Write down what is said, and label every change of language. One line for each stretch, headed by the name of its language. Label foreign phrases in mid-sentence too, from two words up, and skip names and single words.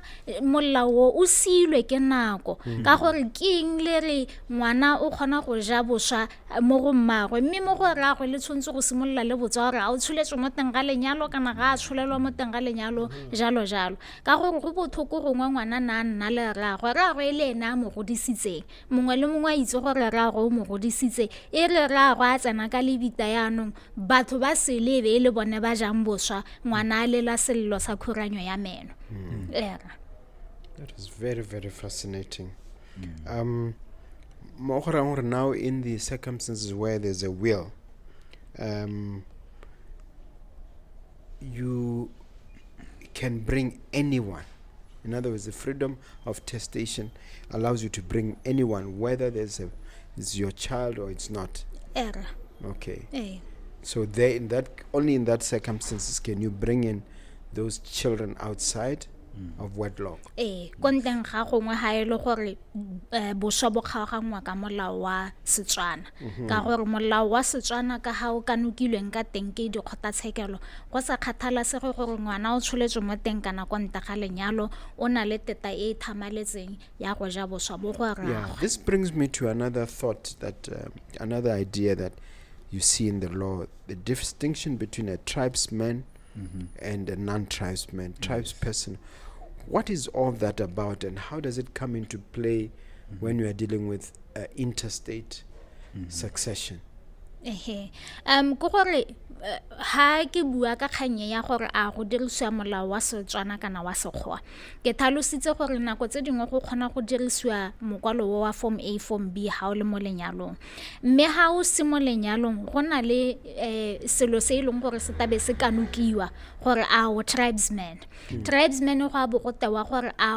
Tswana: molao o silwe ke nako ka gore king le re ngwana o kgona go ja boswa mo go mmagwe mme mo go ragwe le tshwantse go simolla le botsa gore a o tsholetswe mo teng ga lenyalo kana ga a tsholelwa mo teng ga lenyalo jalo ka gore go bothoko gongwe ngwana nna le ragwe le ena mo godisitseng mongwe le mongwe a itse gore ragwe o mo godisitse e re ragwe a tsena ka lebita yanong batho ba se lebe le bone ba jang boswa ngwana a lela sello sa khuranyo ya meno.
English: That is very, very fascinating. Now in the circumstances where there's a will, you can bring anyone. In other words, the freedom of testation allows you to bring anyone, whether it's your child or it's not. Okay. So only in that circumstances can you bring in those children outside of wedlock.
Tswana: Konteng ga gongwe ha ile gore boswa bo kgaogangwa ka molao wa Setswana ka gore molao wa Setswana ka ha o kanukilweng ka teng ke dikgotatshekelo go sa kgathala se gore ngwana o tsholetswe mo teng kana konta ga lenyalo o na le teta e thamaletseng ya go ja boswa bo go ragwe.
English: Yeah, this brings me to another thought that another idea that you see in the law, the distinction between a tribesman and a non-tribesman, tribesperson. What is all that about, and how does it come into play when you are dealing with interstate succession?
Tswana: Go gore ha ke bua ka kganye ya gore a go dirisiwa molao wa Setswana kana wa Sekgowa ke thalositse gore nako tse dingwe go kgona go dirisiwa mokwalo wa
English: form A form B
Tswana: ha o le mo lenyalong mme ha o se mo lenyalong go na le selo se ileng gore se tabe se kanukiwa gore a o tribesman go a bo go tewa gore a